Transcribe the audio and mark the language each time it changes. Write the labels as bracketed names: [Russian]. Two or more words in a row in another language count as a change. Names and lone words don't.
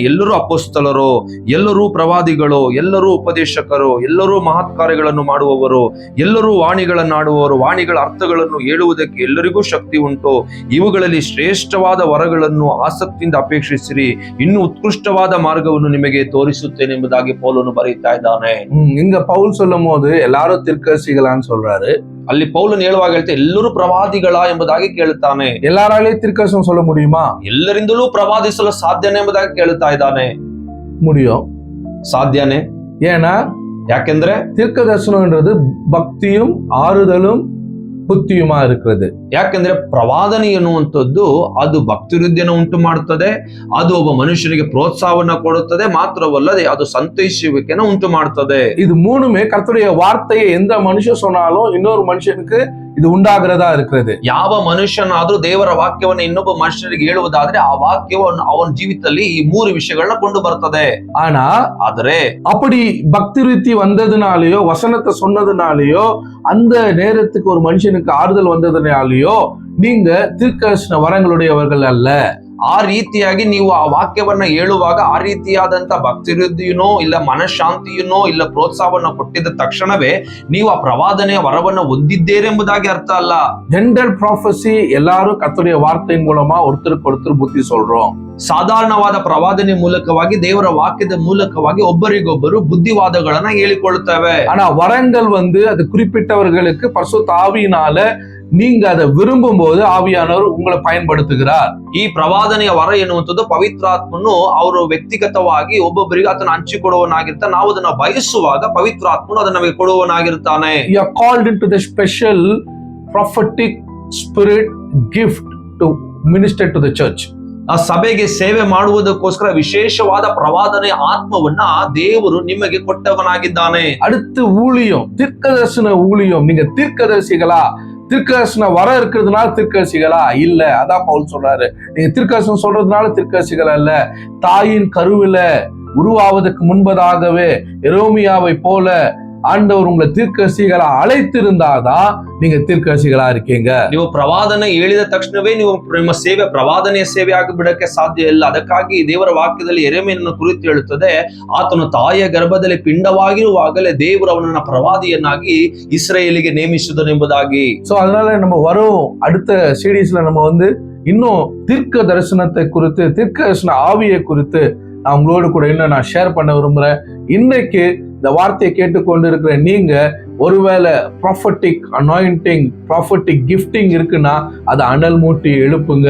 [Kannada] ಎಲ್ಲರೂ ಅಪೊಸ್ತಲರು, ಎಲ್ಲರೂ ಪ್ರವಾದಿಗಳು, ಎಲ್ಲರೂ ಉಪದೇಶಕರು, ಎಲ್ಲರೂ ಮಹತ್ ಕಾರ್ಯಗಳನ್ನು ಮಾಡುವವರು, ಎಲ್ಲರೂ ವಾಣಿಗಳನ್ನಾಡುವವರು, ವಾಣಿಗಳ ಅರ್ಥಗಳನ್ನು ಹೇಳುವುದಕ್ಕೆ ಎಲ್ಲರಿಗೂ ಶಕ್ತಿ ಉಂಟು. ಇವುಗಳಲ್ಲಿ ಶ್ರೇಷ್ಠವಾದ ವರಗಳನ್ನು ಆಸಕ್ತಿಯಿಂದ ಅಪೇಕ್ಷಿಸಿರಿ, ಇನ್ನು ಉತ್ಕೃಷ್ಟವಾದ ಮಾರ್ಗವನ್ನು ನಿಮಗೆ ತೋರಿಸುತ್ತೇನೆ ಎಂಬುದಾಗಿ ಪೌಲನು ಬರೀತಾ ಇದ್ದಾನೆ. [Tamil] இங்க பவுல் சொல்லும் போது எல்லாரும் தீர்க்கதரிசிகளான்னு சொல்றாரு. [Kannada] ಅಲ್ಲಿ ಪೌಲನು ಹೇಳುವಾಗ ಹೇಳ್ತಾ ಎಲ್ಲರೂ ಪ್ರವಾದಿಗಳಾ ಎಂಬುದಾಗಿ ಕೇಳುತ್ತಾನೆ. [Tamil] எல்லாராலே தீர்க்கதரிசனம் சொல்ல முடியுமா? [Kannada] ಎಲ್ಲರಿಂದಲೂ ಪ್ರವಾದಿಸಲು ಸಾಧ್ಯನೇ ಎಂಬುದಾಗಿ ಕೇಳುತ್ತಾ ಇದ್ದಾನೆ. [Tamil] முடியும். [Kannada] ಸಾಧ್ಯನೇ. [Tamil] ஏன்னா [Kannada] ಯಾಕೆಂದ್ರೆ [Tamil] தீர்க்கதரிசனம்ன்றது பக்தியும் ஆறுதலும் புத்தியுமா இருக்கிறது. [Kannada] ಯಾಕೆಂದ್ರೆ ಪ್ರವಾದನೆ ಎನ್ನುವಂಥದ್ದು ಅದು ಭಕ್ತಿವೃದ್ಧಿಯನ್ನು ಉಂಟು ಮಾಡುತ್ತದೆ, ಅದು ಒಬ್ಬ ಮನುಷ್ಯನಿಗೆ ಪ್ರೋತ್ಸಾಹವನ್ನ ಕೊಡುತ್ತದೆ, ಮಾತ್ರವಲ್ಲದೆ ಅದು ಸಂತೈಸುವಿಕೆಯನ್ನು ಉಂಟು ಮಾಡುತ್ತದೆ. [Tamil] இது மூணுமே கர்த்தருடைய வார்த்தையை எந்த மனுஷன் சொன்னாலும் இன்னொரு மனுஷனுக்கு இது ಉಂಟಾಗರದಾ இருக்கிறது. [Kannada] ಯಾವ ಮನುಷ್ಯನಾದ್ರೂ ದೇವರ ವಾಕ್ಯವನ್ನು ಇನ್ನೊಬ್ಬ ಮನುಷ್ಯನಿಗೆ ಹೇಳುವುದಾದ್ರೆ ಆ ವಾಕ್ಯವನ್ನು ಅವನ ಜೀವಿತದಲ್ಲಿ ಈ 3 ವಿಷಯಗಳನ್ನ ಕೊಂಡು ಬರ್ತದೆ. ಆದರೆ [Tamil] அப்படி பக்தி விருத்தி வந்ததுனாலயோ, வசனத்தை சொன்னதுனாலயோ, அந்த நேரத்துக்கு ஒரு மனுஷனுக்கு ஆறுதல் வந்ததுனாலயோ நீங்க தீர்க்கதரிசன வரங்களுடையவர்கள் அல்ல. [Kannada] ಆ ರೀತಿಯಾಗಿ ನೀವು ಆ ವಾಕ್ಯವನ್ನ ಹೇಳುವಾಗ ಆ ರೀತಿಯಾದಂತ ಭಕ್ತಿವೃದ್ಧಿಯನೋ ಇಲ್ಲ ಮನಃಶಾಂತಿಯನೋ ಇಲ್ಲ ಪ್ರೋತ್ಸಾಹವನ್ನ ಕೊಟ್ಟಿದ್ದ ತಕ್ಷಣವೇ ನೀವು ಆ ಪ್ರವಾದನೆಯ ವರವನ್ನ ಹೊಂದಿದ್ದೀರಿ ಎಂಬುದಾಗಿ ಅರ್ಥ ಅಲ್ಲ. [English] general prophecy [Tamil] எல்லாரும் கர்த்தருடைய வார்த்தையின் மூலமா ஒருத்தருக்கு ஒருத்தர் புத்தி சொல்றோம். [Kannada] ಸಾಧಾರಣವಾದ ಪ್ರವಾದನೆ ಮೂಲಕವಾಗಿ, ದೇವರ ವಾಕ್ಯದ ಮೂಲಕವಾಗಿ ಒಬ್ಬರಿಗೊಬ್ಬರು ಬುದ್ಧಿವಾದಗಳನ್ನ ಹೇಳಿಕೊಳ್ಳುತ್ತೇವೆ. [Tamil] ஆனா வரங்கள் அது குறிப்பிட்டவர்களுக்கு பரிசுத்த ஆவியினால நீங்க அதை விரும்பும் போது ஆவியானவர் உங்களை பயன்படுத்துகிறார். [Kannada] ಈ ಪ್ರವಾದನೆಯ ವರ ಎನ್ನುವಂಥದ್ದು ಪವಿತ್ರಾತ್ಮನು ಅವರು ವ್ಯಕ್ತಿಗತವಾಗಿ ಒಬ್ಬೊಬ್ಬರಿಗೆ ಅದನ್ನು ಹಂಚಿಕೊಡುವನಾಗಿರ್ತಾನೆ. ನಾವು ಅದನ್ನ ಬಯಸುವಾಗ ಪವಿತ್ರಾತ್ಮನು ಅದನ್ನ ನಮಗೆ ಕೊಡುವನಾಗಿರ್ತಾನೆ. [English] You are called into the special prophetic spirit gift to minister to the church. [Kannada] ಆ ಸಭೆಗೆ ಸೇವೆ ಮಾಡುವುದಕ್ಕೋಸ್ಕರ ವಿಶೇಷವಾದ ಪ್ರವಾದನೆ ಆತ್ಮವನ್ನ ದೇವರು ನಿಮಗೆ ಕೊಟ್ಟವನಾಗಿದ್ದಾನೆ. [Tamil] அடுத்து ஊழியம், தீர்க்கதரிசன ஊழியம். நீங்க தீர்க்கதரிசிகளா? தீர்க்கதரிசன வர இருக்கிறதுனால தீர்க்கதரிசிகளா? இல்ல. அதான் பவுல் சொல்றாரு, நீங்க தீர்க்கதரிசனம் சொல்றதுனால தீர்க்கதரிசிகளா இல்ல. தாயின் கருவில உருவாவதற்கு முன்பதாகவே எரோமியாவை போல ஆண்டவர் உங்களை தீர்க்கதரிசிகளா அழைத்திருந்தாதான் நீங்க தீர்க்கதரிசிகளா இருக்கீங்க. [Kannada] ನೀವು ಪ್ರವಾದನೆ ಹೇಳಿದ ತಕ್ಷಣವೇ ನೀವು ನಿಮ್ಮ ಸೇವೆ ಪ್ರವಾದನೆಯ ಸೇವೆ ಆಗಿಬಿಡಕ್ಕೆ ಸಾಧ್ಯ ಇಲ್ಲ. ಅದಕ್ಕಾಗಿ ದೇವರ ವಾಕ್ಯದಲ್ಲಿ ಯೆರೆಮೀಯನನ್ನು ಕುರಿತು ಹೇಳುತ್ತದೆ, ಆತನು ತಾಯಿಯ ಗರ್ಭದಲ್ಲಿ ಪಿಂಡವಾಗಿರುವಾಗಲೇ ದೇವರು ಅವನನ್ನ ಪ್ರವಾದಿಯನ್ನಾಗಿ ಇಸ್ರಾಯೇಲಿಗೆ ನೇಮಿಸಿದನು ಎಂಬುದಾಗಿ. [Tamil] சோ அதனால நம்ம வரும் அடுத்த சீரீஸ்ல நம்ம இன்னும் தீர்க்க தரிசனத்தை குறித்து, தீர்க்க தரிசன ஆவியை குறித்து நான் உங்களோடு கூட இன்னும் நான் ஷேர் பண்ண விரும்புறேன். இன்னைக்கு இந்த வார்த்தையை கேட்டுக்கொண்டு இருக்கிற நீங்க ஒருவேளை [English] prophetic anointing, prophetic gifting [Tamil] இருக்குன்னா அதை அனல் மூட்டி எழுப்புங்க.